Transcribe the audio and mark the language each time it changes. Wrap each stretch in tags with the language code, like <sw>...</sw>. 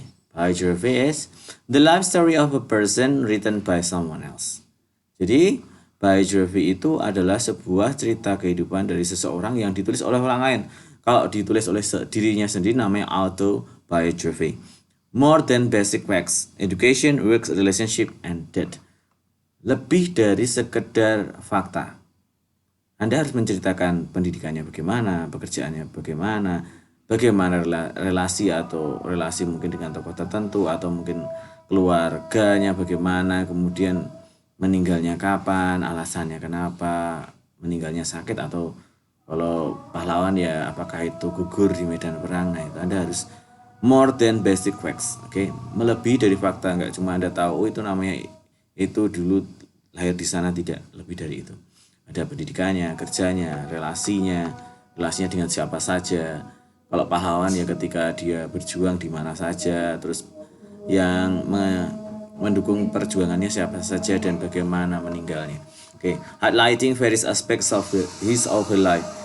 <en>Biography is the life story of a person written by someone else.</en> <id>Jadi, biography itu adalah sebuah cerita kehidupan dari seseorang yang ditulis oleh orang lain. Kalau ditulis oleh dirinya sendiri namanya autobiography.</id> <en>More than basic facts, education, works, relationship, and death.</en> <id>Lebih dari sekedar fakta. Anda harus menceritakan pendidikannya bagaimana, pekerjaannya bagaimana relasi mungkin dengan tokoh tertentu, atau mungkin keluarganya bagaimana, kemudian meninggalnya kapan, alasannya kenapa, meninggalnya sakit, atau kalau pahlawan ya apakah itu gugur di medan perang. Nah, itu Anda harus</id> <en>more than basic facts.</en> <id>Melebihi dari fakta, nggak cuma Anda tahu itu namanya itu dulu lahir di sana, tidak lebih dari itu. Ada pendidikannya, kerjanya, relasinya dengan siapa saja. Kalau pahlawan ya ketika dia berjuang di mana saja, terus yang mendukung perjuangannya siapa saja dan bagaimana meninggalnya.</id> <en>Oke, highlighting various aspects of his or her life.</en>